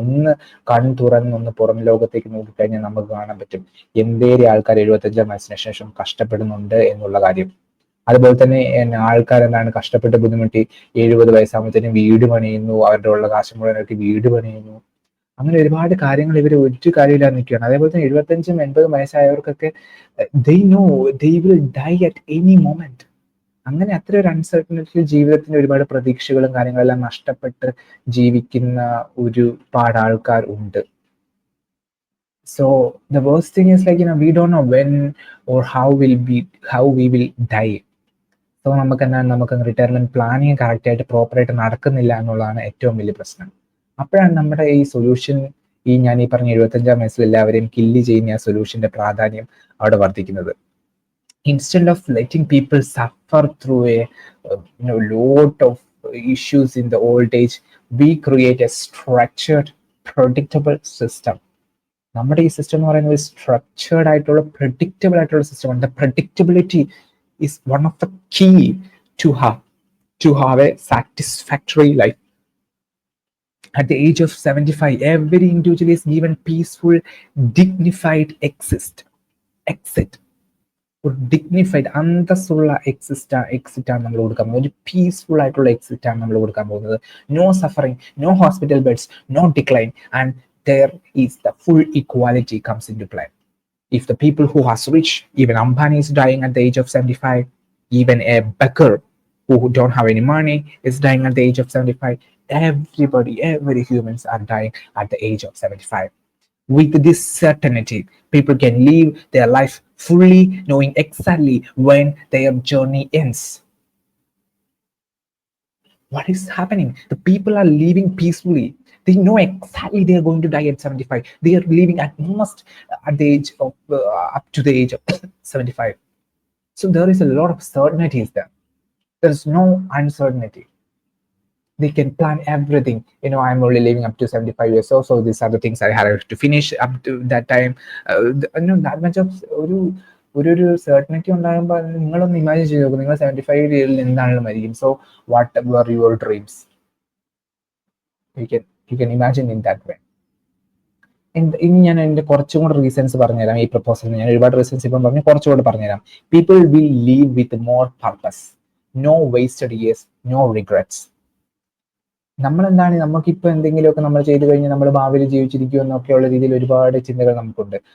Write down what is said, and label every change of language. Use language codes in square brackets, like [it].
[ml] ഒന്ന് തുറന്നൊന്ന് പുറം ലോകത്തേക്ക് നോക്കിക്കഴിഞ്ഞാൽ നമുക്ക് കാണാൻ പറ്റും എന്തേറെ ആൾക്കാർ 75 വയസ്സിന് ശേഷം കഷ്ടപ്പെടുന്നുണ്ട് എന്നുള്ള കാര്യം. അതുപോലെ തന്നെ ആൾക്കാർ എന്താണ് കഷ്ടപ്പെട്ട് ബുദ്ധിമുട്ടി 70 വയസ്സാകുമ്പോഴത്തേനും വീട് പണിയുന്നു, അവരുടെ ഉള്ള കാശ് മുഴുവനായിട്ട് വീട് പണിയുന്നു. അങ്ങനെ ഒരുപാട് കാര്യങ്ങൾ ഇവർ ഒരു കാര്യമില്ലാതെ നിൽക്കുകയാണ്. അതേപോലെ തന്നെ 75 80 വയസ്സായവർക്കൊക്കെ [en] they know they will die at any moment. [ml] അങ്ങനെ അത്ര ഒരു അൺസർട്ടനിറ്റി, ജീവിതത്തിന്റെ ഒരുപാട് പ്രതീക്ഷകളും കാര്യങ്ങളെല്ലാം നഷ്ടപ്പെട്ട് ജീവിക്കുന്ന ഒരുപാട് ആൾക്കാർ ഉണ്ട്. [en] So the worst thing is like, we don't know when or how we will die. [ml] So നമുക്ക് റിട്ടയർമെന്റ് പ്ലാനിങ് കറക്റ്റായിട്ട് പ്രോപ്പറായിട്ട് നടക്കുന്നില്ല എന്നുള്ളതാണ് ഏറ്റവും വലിയ പ്രശ്നം. അപ്പോഴാണ് നമ്മുടെ ഈ സൊല്യൂഷൻ, ഞാൻ ഈ പറഞ്ഞ 75 വയസ്സിൽ എല്ലാവരെയും കില്ല് ചെയ്യുന്ന ആ സൊല്യൂഷന്റെ പ്രാധാന്യം അവിടെ വർദ്ധിക്കുന്നത്. [en] Instead of letting people suffer through a lot of issues in the old age, we create a structured, predictable system. [ml] നമ്മുടെ ഈ സിസ്റ്റം എന്ന് പറയുന്നത് സ്ട്രക്ചേർഡ് ആയിട്ടുള്ള പ്രെഡിക്റ്റബിൾ ആയിട്ടുള്ള സിസ്റ്റമാണ്. [en] The predictability is one of the key to have a satisfactory life. At the age of 75, every individual is given peaceful, dignified exit. [ml] ഒരു dignified അന്തസ്സുള്ള exit ആണ് നമ്മൾ കൊടുക്കാൻ പോകുന്നത്. ഒരു പീസ്ഫുൾ ആയിട്ടുള്ള എക്സിറ്റ് ആണ് നമ്മൾ കൊടുക്കാൻ പോകുന്നത്. [en] No suffering, no hospital beds, no decline, and there is the full equality comes into play. If the people who has rich, even Ambani is dying at the age of 75, even a beggar who don't have any money is dying at the age of 75. Every humans are dying at the age of 75. With this certainty, people can live their life fully, knowing exactly when their journey ends. What is happening? The people are living peacefully. They know exactly they are going to die at 75. They are living at most at the age of up to the age of 75. So there is a lot of certainties there. There is no uncertainty. They can plan everything. I'm only living up to 75 years old, so these are the things I had to finish up to that time. That much of [ml] ഒരു certainty ഉണ്ടാകുമ്പോൾ നിങ്ങളൊന്ന് imagine ചെയ്ത് നോക്കും, നിങ്ങൾ 75 ഇയറിൽ എന്താണെങ്കിലും മരിക്കും. [en] So what were your dreams? You can imagine in that way. [ml] ഇനി ഞാൻ എൻ്റെ കുറച്ചും കൂടെ റീസൺസ് പറഞ്ഞുതരാം ഈ പ്രപ്പോസലിന്. ഞാൻ ഒരുപാട് റീസൺസ് ഇപ്പം പറഞ്ഞു, കുറച്ചുകൂടെ പറഞ്ഞുതരാം. [en] People will live with more purpose, no wasted years, no regrets. [ml] നമുക്കിപ്പോൾ എന്തെങ്കിലുമൊക്കെ നമ്മൾ ചെയ്തു കഴിഞ്ഞാൽ നമ്മൾ ഭാവിയിൽ ജീവിച്ചിരിക്കും എന്നൊക്കെയുള്ള രീതിയിൽ ഒരുപാട് ചിന്തകൾ നമുക്കുണ്ട്.